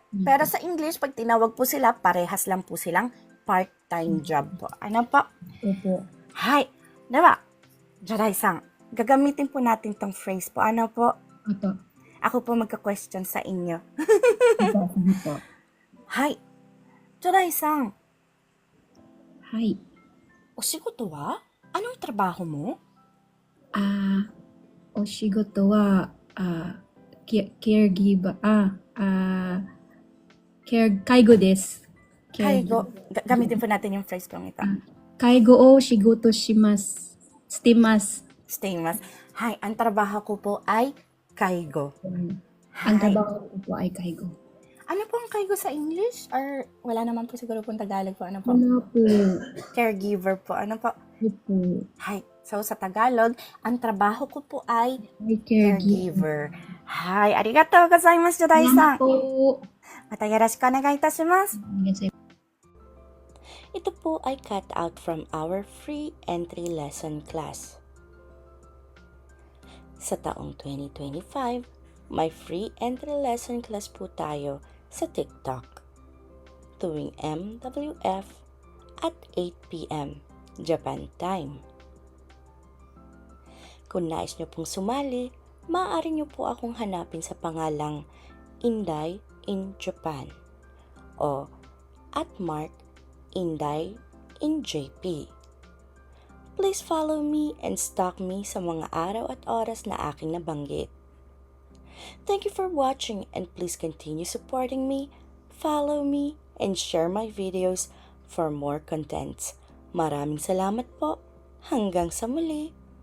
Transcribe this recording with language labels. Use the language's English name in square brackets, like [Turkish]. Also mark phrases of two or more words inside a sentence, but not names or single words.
[Filipino] Pero sa English, pag tinawag po sila, parehas lang po silang [English] part-time job [Filipino] po. Po? Opo. Hi, diba? Juday-san, gagamitin po natin tong phrase po. Po? Opo. Ako po magka-question sa inyo. Opo. Hi. Joday-san, [Japanese] はい。お仕事は? [Filipino] Anong trabaho mo? [Japanese] お仕事は、caregiver、介護です。 Kaigo. [Filipino] Gamitin po natin yung phrase pong ito. [Japanese] 介護を仕事します。してます。 Stay mas. [Filipino] Hi, ang trabaho ko po ay kaigo. Ang Hi. trabaho ko po ay kaigo. Ano po ang kaigo sa English? Or wala naman po siguro pong Tagalog po. Ano po? Ano po? Caregiver po. Ano po? Ano po? Hi. So, sa Tagalog, ang trabaho ko po ay Ay, caregiver. caregiver. Hi. [Japanese] ありがとうございます、Joday-san. [Filipino] Salamat po. [Japanese] またよろしくお願いいたします. [Filipino] Yes, Ito po ay [English] cut out from our free entry lesson class. [Filipino] Sa taong 2025, may [English] free entry lesson class [Filipino] po tayo sa TikTok tuwing MWF at 8 p.m. [English] Japan time. [Filipino] Kung nais nyo pong sumali, maaari nyo po akong hanapin sa pangalang Inday in Japan o @Mark Inday in JP. [English] Please follow me and stalk me [Filipino] sa mga araw at oras na aking nabanggit. [English] Thank you for watching and please continue supporting me, follow me, and share my videos for more contents. [Filipino] Maraming salamat po. Hanggang sa muli.